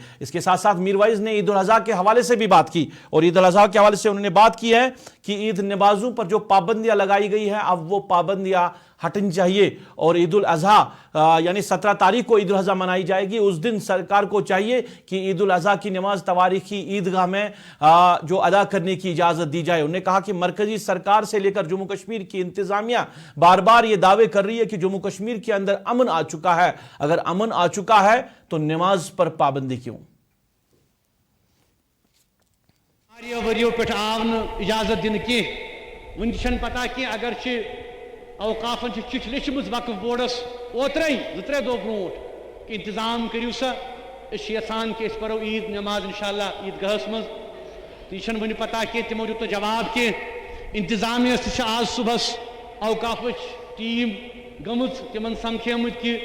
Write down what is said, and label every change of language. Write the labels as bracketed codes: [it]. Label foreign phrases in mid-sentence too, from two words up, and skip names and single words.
[ur] اس کے ساتھ ساتھ میر وائز نے عید الاضحیٰ کے حوالے سے بھی بات کی اور عید الاضحیٰ کے حوالے سے انہوں نے بات کی ہے کہ عید نمازوں پر جو پابندیاں لگائی گئی ہیں اب وہ پابندیاں ہٹنی چاہیے اور عید الاضحیٰ یعنی 17 تاریخ کو عید الاضحیٰ منائی جائے گی اس دن سرکار کو چاہیے کہ عید الاضحیٰ کی نماز تواریخی عیدگاہ میں جو ادا کرنے کی اجازت دی جائے. انہوں نے کہا کہ مرکزی سرکار سے لے کر جموں کشمیر کی انتظامیہ بار بار یہ دعوے کر رہی ہے کہ جموں کشمیر کے اندر امن آ چکا ہے اگر امن آ چکا ہے تو نماز پر پابندی کیوں. [ks] ؤریو پٮ۪ٹھ آو نہٕ اجازت دِنہٕ کینٛہہ وٕنہِ چھَنہٕ پتہ کینٛہہ اگرچہِ اوقافن چھِ چِٹھۍ لیٚچھمٕژ وقف بورڈس اوترے 2-3 دۄہ برونٛٹھ کہ انتظام کٔرِو سا أسۍ چھِ یژھان کہ أسۍ پرو عید نماز انشاءاللہ عیدگاہس منٛز تہٕ یہِ چھَنہٕ وٕنہِ پتہ کینٛہہ تِمو دیُت نہٕ جواب کینٛہہ انتظامیہس تہِ چھِ آز صُبحس اوقافٕچ ٹیٖم گٔمٕژ تِمن سمکھیمٕتۍ کہ